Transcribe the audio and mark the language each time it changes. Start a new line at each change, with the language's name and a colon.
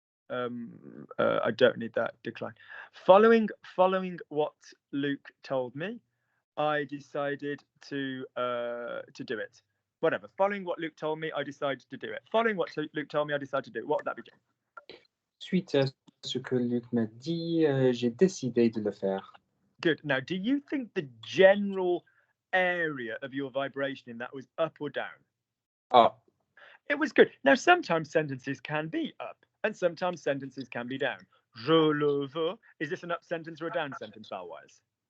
English: I don't need that decline. Following what Luke told me, I decided to do it. Whatever. Following what Luke told me, I decided to do it. Following what Luke told me, I decided to do it. What would that be, John?
French: Suite à ce que Luc m'a dit, j'ai décidé de le faire.
English: Good. Now, do you think the general area of your vibration in that was up or down? Up. It was good. Now, sometimes sentences can be up and sometimes sentences can be down.
French: Je le veux.
English: Is this an up sentence or a down sentence, vowel-wise?